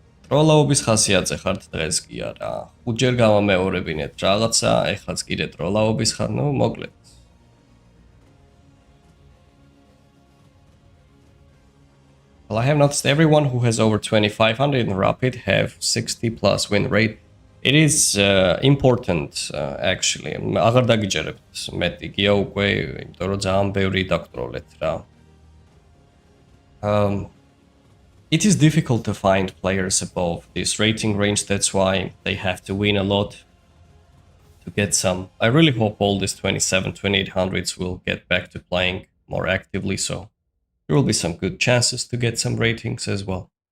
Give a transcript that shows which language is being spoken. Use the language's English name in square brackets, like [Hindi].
[Georgian] ტროლაობის ხასიათზე ხართ დღეს კი არა. 5ჯერ გამომეორებინეთ რაღაცა, ეხლაც კიდე ტროლაობის ხარ, ნუ მოკლედ. [English] Well, I have noticed everyone who has over 2500 in Rapid have 60 plus win rate. It is important, actually. [Georgian] აღარ დაგიჯერებთ მეტი გია უკვე, იმიტომ რომ ძალიან ბევრი დაგტროლეთ რა. [English] It is difficult to find players above this rating range, that's why they have to win a lot to get some. I really hope all these 27-2800s will get back to playing more actively, so there will be some good chances to get some ratings as well.